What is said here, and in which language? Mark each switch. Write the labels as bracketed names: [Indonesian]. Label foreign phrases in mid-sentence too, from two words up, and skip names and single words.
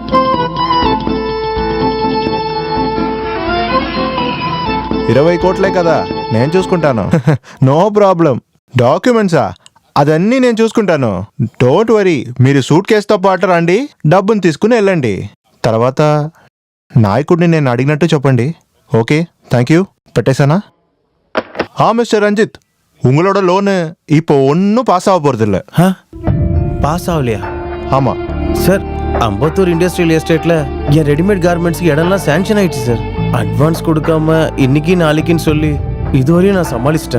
[Telugu] ₹20 కోట్లే కదా, నేను చూసుకుంటాను. [English] no problem. [Telugu] డాక్యుమెంట్సా? అదన్నీ నేను చూసుకుంటాను. [English] don't worry. [Telugu] మీరు సూట్ కేసుతో పాటు రండి, డబ్బుని తీసుకుని వెళ్ళండి. తర్వాత నాయకుడిని నేను అడిగినట్టు చెప్పండి. [English] okay, thank you. పెట్టేశాனா? [Tamil] மிஸ்டர் ரஞ்சித், உங்களோட லோனு இப்போ ஒன்றும் பாஸ் ஆக போகிறது இல்லை. பாஸ் ஆகலையா? ஆமாம் சார், அம்பத்தூர் இண்டஸ்ட்ரியல் எஸ்டேட்ல என் [English] readymade garments [Tamil] இடம்லாம் சாங்ஷன் ஆயிடுச்சு சார். அட்வான்ஸ் கொடுக்காம இன்னைக்கு நாளைக்குன்னு சொல்லி இதுவரையும் நான் சமாளிச்சிட்டேன்.